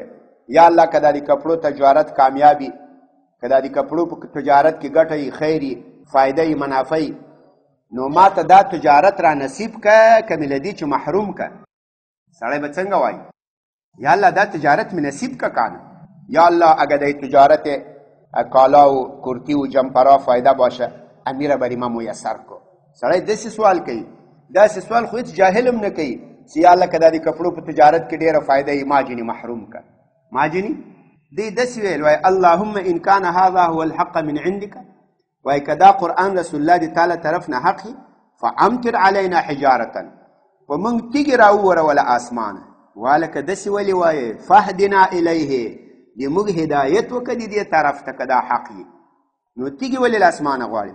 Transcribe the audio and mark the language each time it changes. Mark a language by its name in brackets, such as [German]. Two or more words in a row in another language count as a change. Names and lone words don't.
[Pashto] یا الله که دا د کپړو تجارت کامیابي، که دا د کپړو په تجارت کې ګټه یې، خیر یې، فایده یې، منافع یې، نو ما ته دا تجارت را نصیب که مې له دې چې محروم که. سړی به څنګه وایي؟ یا الله دا تجارت مې نصیب که کانه. [Persian] یا الله اگر دا تجارت کالا و کرتی و جمپرا فایده باشه، امیره بری ما میسر کو. [Pashto] سړی داسې سوال کوي. داسې سوال خو هېڅ جاهل هم نه کوي چې یا الله که دا د کپړو په تجارت کې ډېره فایده یې، ما جنې محروم که. ما جنې دی داسې ویل، وایي [Arabic] اللهم ان کان هذا هو الحق من عندك، [Pashto] وایي که دا قرآن رسول الله د تعالی طرف نه حق وي، [Arabic] فامطر علینا حجارة، [Pashto] په موږ تیږې را ووروله اسمانه. والکه داسې ولې وایي [Arabic] فهدنا الیه، [Pashto] د موږ هدایت وکړه د دې طرف ته که دا حق وي، نو تیږې ولې له اسمانه غواړي؟